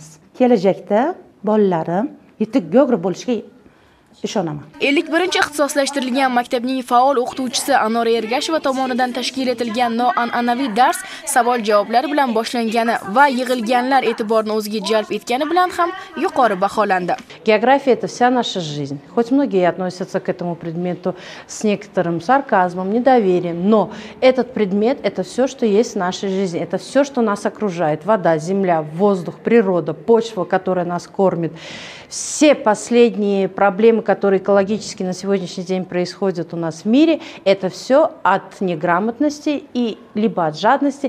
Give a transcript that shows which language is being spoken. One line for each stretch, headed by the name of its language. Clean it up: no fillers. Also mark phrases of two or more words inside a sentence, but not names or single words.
Uzbek: Kelajakda bolalarim yetuk geograf bo'lishiga ishonaman. 51-ixtisoslashtirilgan maktabning faol o'qituvchisi Anora Ergasheva tomonidan tashkil etilgan noan'anaviy dars savol-javoblar bilan boshlangani va yig'ilganlar e'tiborini o'ziga jalb etgani bilan ham yuqori baholandi.
Russian: География – это вся наша жизнь. Хоть многие относятся к этому предмету с некоторым сарказмом, недоверием, но этот предмет – это все, что есть в нашей жизни. Это все, что нас окружает. Вода, земля, воздух, природа, почва, которая нас кормит. Все последние проблемы, которые экологически на сегодняшний день происходят у нас в мире, это все от неграмотности и либо от жадности.